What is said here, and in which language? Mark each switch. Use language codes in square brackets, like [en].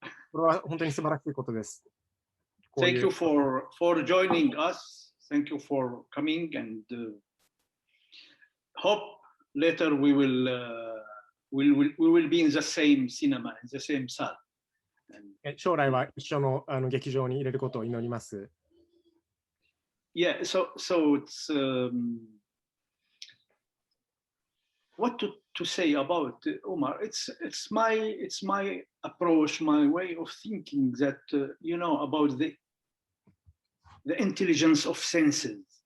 [ja] これは本当に素晴らしいことです。 [en] Thank you for joining us. Thank you for coming, and hope later we will be in the same cinema, in the same salle. [ja] 将来は一緒の劇場に入れることを祈ります。 [en] Yeah, so it's what to say about Omar. It's my approach, my way of thinking that about the intelligence of senses.